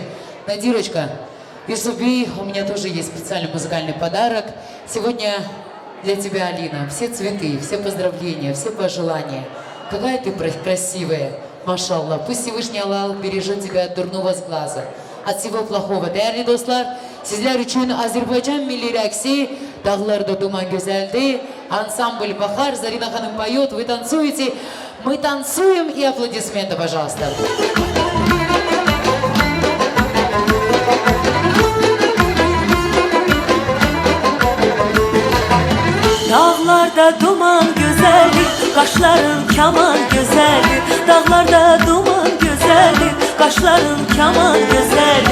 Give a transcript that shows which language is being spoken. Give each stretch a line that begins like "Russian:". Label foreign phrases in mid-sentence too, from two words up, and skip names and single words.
Russian: Надирочка, Юсуби, у меня тоже есть специальный музыкальный подарок. Сегодня для тебя, Алина, все цветы, все поздравления, все пожелания. Какая ты красивая, машаллах. Пусть Всевышний Аллах бережет тебя от дурного сглаза, от всего плохого.
Turkish: Değerli dostlar, sizler için Azerbaycan
Azerbaijani: milli rəqsi
Turkish: Dağlarda duman güzeldi.
Russian: Ансамбль Бахар, Зарина Ханым поет, вы танцуете. Мы танцуем и аплодисменты, пожалуйста.
Turkish: Dağlarda duman güzeldi, kaşların kaman güzeldi. Dağlarda duman güzeldi, kaşların kaman güzeldi.